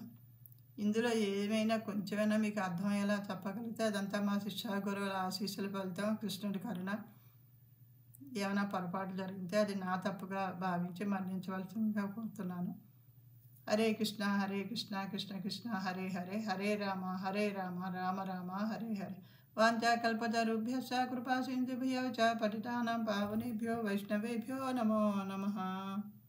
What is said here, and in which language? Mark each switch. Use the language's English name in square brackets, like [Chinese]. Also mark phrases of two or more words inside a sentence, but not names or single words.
[Telugu] ఇందులో ఏమైనా కొంచెమైనా మీకు అర్థమయ్యేలా చెప్పగలిగితే అదంతా మా శిష్య గురువుల ఆశీస్సుల ఫలితం, కృష్ణుడి కరుణ. ఏమైనా పొరపాటు జరిగితే అది నా తప్పుగా భావించి మన్నించవలసిందిగా కోరుతున్నాను. [Sanskrit] హరే కృష్ణ హరే కృష్ణ కృష్ణ కృష్ణ హరే హరే, హరే రామ రామ రామ హరే హరే. వాంఛాకల్పతరుభ్యశ్చ కృపా సింధుభ్యో చ పతితానాం పావనేభ్యో వైష్ణవేభ్యో నమో నమః.